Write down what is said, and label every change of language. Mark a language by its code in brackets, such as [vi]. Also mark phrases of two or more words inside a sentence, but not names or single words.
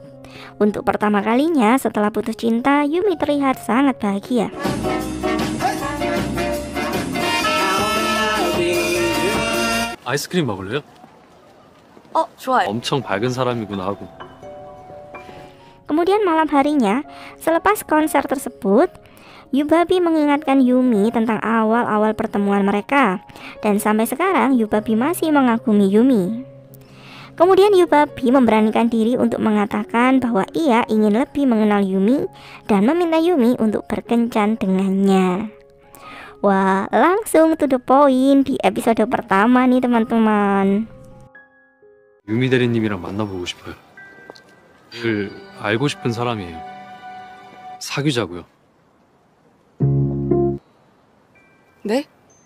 [id] Untuk pertama kalinya setelah putus cinta, Yumi terlihat sangat bahagia. [ko] 아이스크림 먹을래요? 좋아요. 엄청 밝은 사람이구나 하고. [id] Kemudian malam harinya, selepas konser tersebut, Yubabi mengingatkan Yumi tentang awal-awal pertemuan mereka. Dan sampai sekarang Yubabi masih mengagumi Yumi. Kemudian Yubabi memberanikan diri untuk mengatakan bahwa ia ingin lebih mengenal Yumi dan meminta Yumi untuk berkencan dengannya. Wah, langsung [en] to the point [id] di episode pertama nih teman-teman. [ko] 유미 대리님이랑 만나보고 싶어요. 늘 알고 싶은 사람이에요. 사귀자고요. 네?